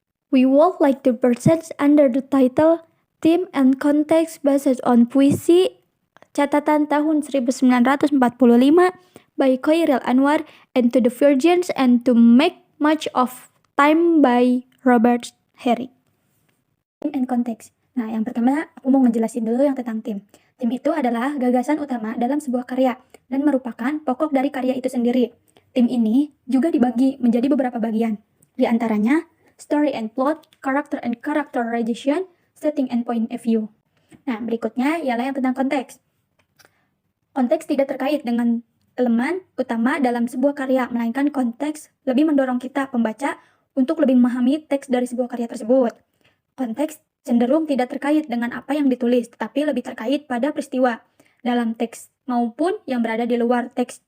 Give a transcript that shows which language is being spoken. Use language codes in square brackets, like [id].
[en] We would like to present under the title Theme and Context based on Puisi Catatan tahun 1945 by Khairil Anwar and To the Virgins and To Make Much of Time by Robert Herrick. Theme and Context. [id] Nah, yang pertama aku mau ngejelasin dulu yang tentang theme. Theme itu adalah gagasan utama dalam sebuah karya dan merupakan pokok dari karya itu sendiri. Theme ini juga dibagi menjadi beberapa bagian. Di antaranya [en] story and plot, character and characterization, setting and point of view. [id] Nah, berikutnya ialah yang tentang konteks. Konteks tidak terkait dengan elemen utama dalam sebuah karya, melainkan konteks lebih mendorong kita, pembaca, untuk lebih memahami teks dari sebuah karya tersebut. Konteks cenderung tidak terkait dengan apa yang ditulis, tetapi lebih terkait pada peristiwa dalam teks maupun yang berada di luar teks.